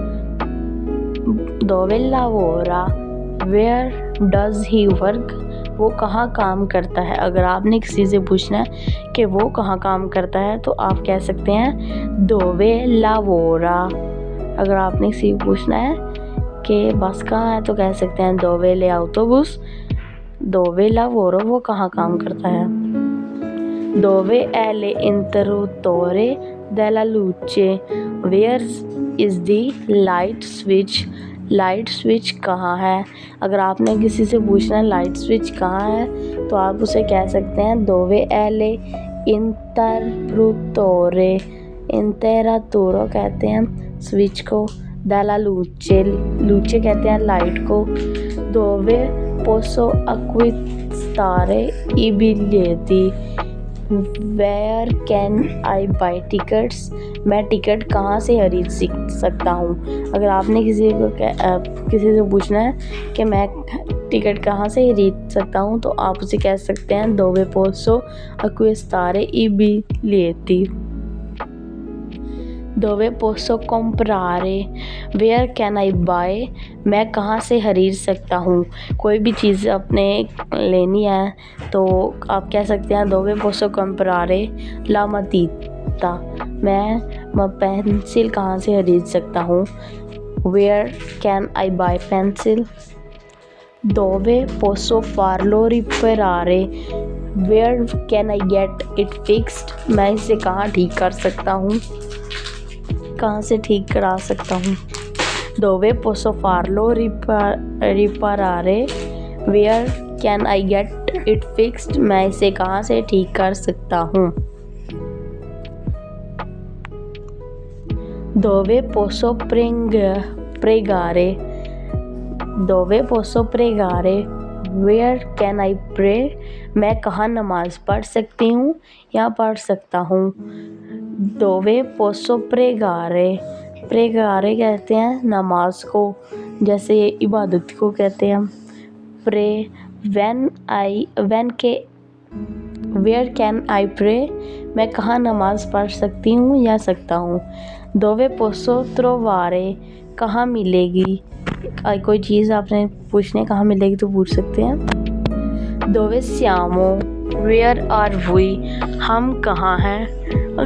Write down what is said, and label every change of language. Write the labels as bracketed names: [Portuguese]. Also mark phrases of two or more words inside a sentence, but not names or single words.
[Italian] dove lavora, [English] where does he work, [Hindi] वो कहाँ काम करता है। अगर आपने किसी से पूछना है कि वो कहाँ काम करता है तो आप कह सकते हैं [Italian] dove lavora। [Hindi] अगर आपने किसी से पूछना है कि बस कहाँ है तो कह सकते हैं [Italian] dove l'autobus, dove lavora, [Hindi] वो कहाँ काम करता है। [Italian] dove è l'interruttore della luce, [English] where is the light switch, light switch [Hindi] कहाँ है। अगर आपने किसी से पूछना है [English] light switch [Hindi] कहाँ है तो आप उसे कह सकते हैं [Italian] dove è l'interruttore, interruttore [Hindi] कहते हैं स्विच को, [Italian] della luce, luce [Hindi] कहते हैं लाइट को। [Italian] dove posso acquistare i biglietti, [English] Where can I buy tickets, [Hindi] मैं टिकट कहाँ से खरीद सकता हूँ। अगर आपने किसी से पूछना है कि मैं टिकट कहाँ से खरीद सकता हूँ तो आप उसे कह सकते हैं [Italian] dove posso acquistare i biglietti, dove posso comprare, [English] where can I buy, [Hindi] मैं कहाँ से खरीद सकता हूँ। कोई भी चीज़ अपने लेनी है तो आप कह सकते हैं [Italian] dove posso comprare la matita, [Hindi] मैं पेंसिल कहाँ से खरीद सकता हूँ। [English] where can I buy pencil, [Italian] dove posso farlo riparare, [English] where can I get it fixed, [Hindi] मैं इसे कहाँ ठीक कर सकता हूँ, कहाँ से ठीक करा सकता हूँ। [Italian] dove posso farlo riparare, [English] where can I get it fixed, [Hindi] मैं इसे कहाँ से ठीक कर सकता हूँ। [Italian] dove posso pregare, dove posso pregare, [English] where can I pray, [Hindi] मैं कहाँ नमाज पढ़ सकती हूँ या पढ़ सकता हूँ। [Italian] dove posso pregare, pregare [Hindi] कहते हैं नमाज को, जैसे इबादत को कहते हैं [English] pray, where can I pray, [Hindi] मैं कहाँ नमाज पढ़ सकती हूँ या सकता हूँ। [Italian] dove posso trovare, [Hindi] कहाँ मिलेगी, कोई चीज़ आपने पूछने कहाँ मिलेगी तो पूछ सकते हैं। [Italian] dove siamo, [English] where are we, [Hindi] हम कहाँ हैं।